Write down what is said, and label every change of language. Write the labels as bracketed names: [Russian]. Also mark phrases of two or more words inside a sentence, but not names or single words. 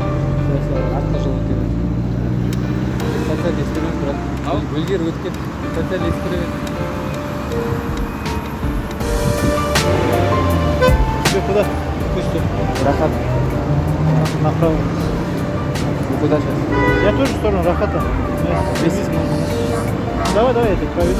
[Kazakh] Артқа жол өтеді. [Russian] Социальный эксперимент, брат. [Kazakh] Үлгеріп өткен. [Russian] Социальный эксперимент. Все, куда? Пусто. Рахат. Направо. Вы куда сейчас? Я тоже в сторону Рахата. Вместе с мной. Давай, я тебя проведу.